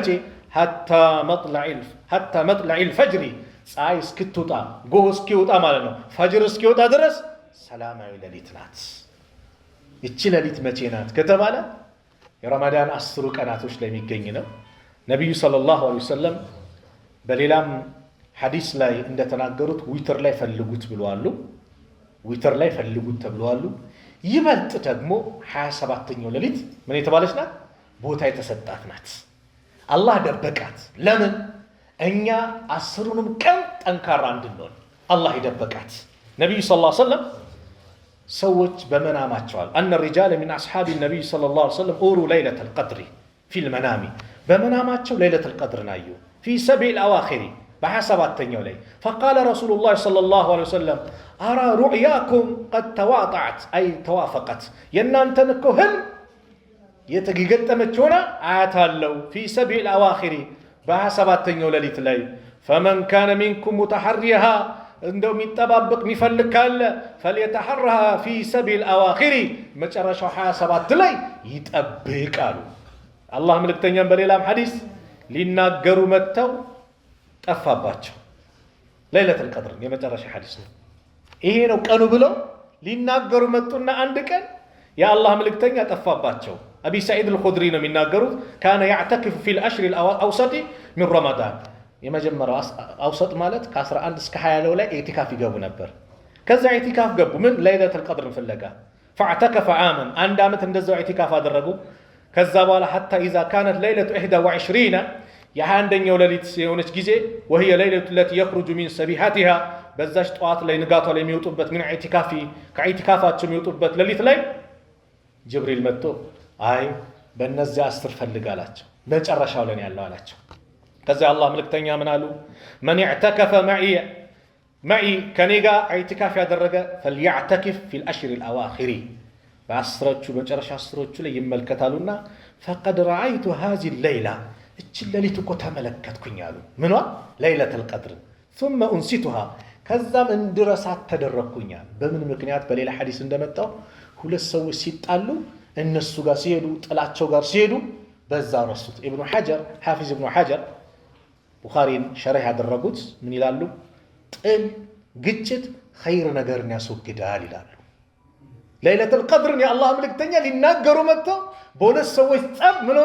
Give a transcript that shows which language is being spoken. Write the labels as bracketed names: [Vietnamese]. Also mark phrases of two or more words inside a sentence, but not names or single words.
[Arabic] حتى مطلع الفجر [Amharic] ፀሐይ እስክትወጣ ጎህ እስኪወጣ ማለት ነው። ፈጅር እስኪወጣ ድረስ ሰላማዊ ሌሊት ናት። ይቺ ሌሊት መቼ ናት ከተባለ የረመዳን 10 ቀናቶች ላይ የሚገኝ ነው። ነብዩ [Arabic] صلى الله عليه وسلم [Amharic] በሌላም ሐዲስ ላይ እንደተናገሩት ዊትር ላይ ፈልጉት ብለዋል። ዊትር ላይ ፈልጉት ተብለዋል። ይበልጥ ደግሞ 27ኛው ሌሊት ምን የተባለች ናት? ቦታ የተሰጣት ናት። አላህ ደበቃት። ለምን? እኛ 10ሩንም ቀን ጠንካራ እንድንሆን አላህ ይደበቃት። ነብዩ [Arabic] صلى الله عليه وسلم [Amharic] ሰዎች በመናማቸዋል [Arabic] أن الرجال من أصحاب النبي صلى الله عليه وسلم أروا ليلة القدر في المنام [Amharic] በመናማቸው [Arabic] ليلة القدر [Amharic] ናዩ [Arabic] في 7 الأواخر [Amharic] በ27ኛው ላይ [Arabic] فقال رسول الله صلى الله عليه وسلم أرى رؤياكم قد تواطعت أي توافقت [Amharic] የናንተን እኮ ህልም የተገገጠመች ሆነ አያታለው [Arabic] في 7 الأواخر [Amharic] በ27ኛው ሌሊት ላይ [Arabic] فمن كان منكم متحريها [Amharic] እንደው የሚጠባበቅ የሚፈልግ ካለ [Arabic] فليتحرها في 7 الأواخر [Amharic] መጨረሻው 27 ላይ ይጠብቃሉ። አላህ መልእክተኛም በሌላም ሐዲስ ሊናገሩ መተው ጠፋባቸው። [Arabic] ليلة القدر [Amharic] የመጨረሻ ሐዲስ ነው። ይሄ ነው ቀኑ ብለው ሊናገሩ መጡና አንድ ቀን የአላህ መልእክተኛ ጠፋባቸው። አቢ ሰዒድ አልኹድሪ ነው የሚናገሩት [Arabic] كان يعتكف في الأشهر الأوسط من رمضان [Amharic] የመጀመሪያው አውሰጥ ማለት ከ11 እስከ 20 ላይ ኢዕቲካፍ ይገቡ ነበር። ከዛ ኢዕቲካፍ ገቡ ምን [Arabic] ليلة القدر [Amharic] ፍለጋ [Arabic] فاعتكف عاما [Amharic] አንድ አመት እንደዛው ኢዕቲካፍ አደረጉ። ከዛ በኋላ [Arabic] حتى اذا كانت ليله 21 [Amharic] የ21ኛው ሌሊት የሆነች ጊዜ [Arabic] وهي ليله التي يخرج من سبيحتها [Amharic] በዛች ጧት ላይ ንጋቷ ላይ የሚወጡበት ምን ኢዕቲካፊ ከኢዕቲካፋቸው የሚወጡበት ሌሊት ላይ ጅብሪል መጥቶ አይ በእነዚያ 10 ፈልጋላቸው መጨረሻው ላይ ያለው አላቸው። ከዛ አላህ መልእክተኛ ምን አሉ? [Arabic] من اعتكف معي [Amharic] ከኔ ጋር ኢዕቲካፍ ያደረገ [Arabic] فليعتكف في الأشهر الأواخر [Amharic] በአስሮቹ መጨረሻ አስሮቹ ላይ ይመልከታሉና [Arabic] فقد رأيت هذه الليلة [Amharic] እቺ ሌሊት እኮ ተመለከትኩኝ አሉ። ምኗ? [Arabic] ليلة القدر ثم انسيتها [Amharic] ከዛም እንድረሳት ተደረኩኛል። በምን ምክንያት? በሌላ ሐዲስ እንደመጣው ሁለት ሰዎች ሲጣሉ እነሱ ጋር ሲሄዱ ጥላቸው ጋር ሲሄዱ በዛ ረሱት። ኢብኑ ሐጀር ሐፊዝ ኢብኑ ሐጀር ቡኻሪን ሸርህ ያደረጉት ምን ይላሉ? ጥል ግጭት ኸይር ነገርን ያስወግዳል ይላሉ። [Arabic] ليلة القدر [Amharic] የአላህ መልእክተኛ ሊናገሩ መጥተው በሁለት ሰዎች ጸብ ምን ሆነ?